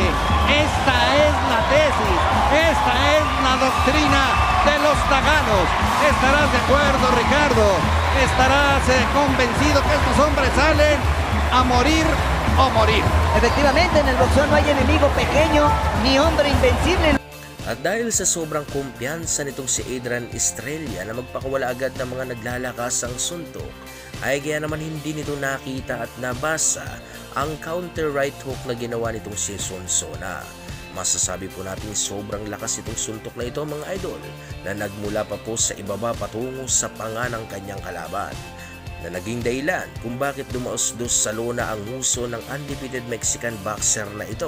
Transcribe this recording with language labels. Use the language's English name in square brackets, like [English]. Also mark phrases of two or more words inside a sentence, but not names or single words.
[Spanish] Esta es la tesis, esta es la doctrina de los taganos. ¿Estarás de acuerdo, Ricardo? ¿Estarás convencido que estos hombres salen a morir o morir? Efectivamente, en el boxeo no hay enemigo pequeño ni hombre invencible. [Filipino] At dahil sa sobrang kumpiyansa nitong si Adrian Estrella na magpakawala agad ng mga naglalakasang suntok, ay kaya naman hindi nito nakita at nabasa ang [English] counter right hook [Filipino] na ginawa nitong si Sonsona. Masasabi po natin sobrang lakas itong suntok na ito, mga idol, na nagmula pa po sa ibaba patungo sa panga ng kanyang kalaban, na naging dahilan kung bakit dumaos-dos sa lona ang huso ng [English] undefeated Mexican boxer [Filipino] na ito.